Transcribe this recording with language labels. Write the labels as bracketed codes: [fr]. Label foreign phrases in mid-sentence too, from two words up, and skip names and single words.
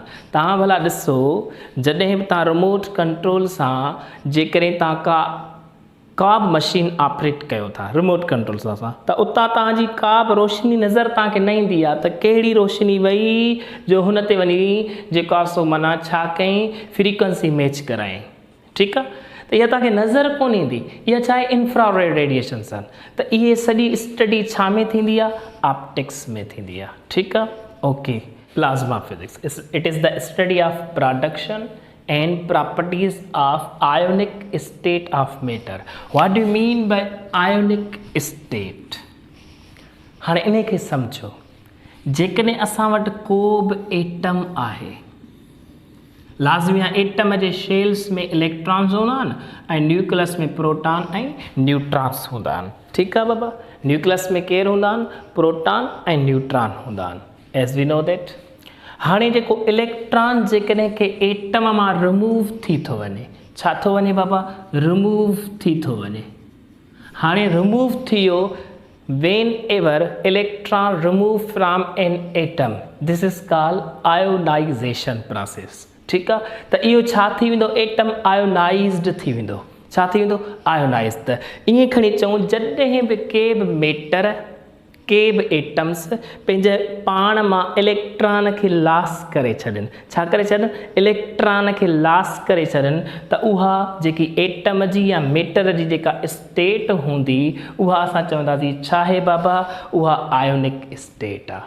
[sd] तव्हां भला ॾिसो, जॾहिं बि तव्हां [en] remote control [sd] सां जेकॾहिं तव्हां का बि मशीन ऑपरेट कयो था [en] remote control [sd] सां, त उतां तव्हांजी का बि रोशनी नज़र तव्हांखे न ईंदी आहे, त कहिड़ी रोशनी वई जो हुन ते वञी जेको आहे सो माना छा कयईं, [en] frequency match [sd] करायईं। ठीकु आहे, त इहा तव्हांखे नज़र कोन ईंदी, इहा छा आहे, [en] infrared radiations [sd] आहिनि। त इहे सॼी स्टडी छा में थींदी आहे, ऑप्टिक्स में थींदी आहे। ठीकु आहे, ओके। [en] plasma physics, it is the study of production and properties of ionic state of matter. What do you mean by ionic state? [sd] हाणे इन खे सम्झो, जेकॾहिं असां वटि को बि एटम आहे, लाज़मी आहे एटम जे शेल्स में इलेक्ट्रॉन्स हूंदा आहिनि ऐं न्यूक्लियस में प्रोटॉन ऐं न्यूट्रॉन्स हूंदा आहिनि। ठीकु आहे बाबा। न्यूक्लियस में केरु हूंदा आहिनि, प्रोटॉन ऐं न्यूट्रॉन हूंदा आहिनि, [en] as we know that. [sd] हाणे जेको इलेक्ट्रॉन जेकॾहिं के एटम मां रिमूव थी थो वञे, छा थो वञे बाबा, रिमूव थी थो वञे। हाणे रिमूव थी वियो, [en] when ever electron remove from an atom, this is called ionization process. [sd] ठीकु आहे, त इहो छा थी वेंदो, [en] atom ionized [sd] थी वेंदो। छा थी वेंदो, आयोनाइज़। त ईअं खणी चऊं, जॾहिं बि के बि मैटर, के बि एटम्स पंहिंजे पाण मां इलेक्ट्रॉन खे लॉस करे छॾनि, छा करे छॾनि, इलेक्ट्रॉन खे लॉस करे छॾनि, त उहा जेकी एटम जी या मैटर जी जेका स्टेट हूंदी उहा असां चवंदासीं छा आहे बाबा, उहा [en] ionic state [sd] आहे।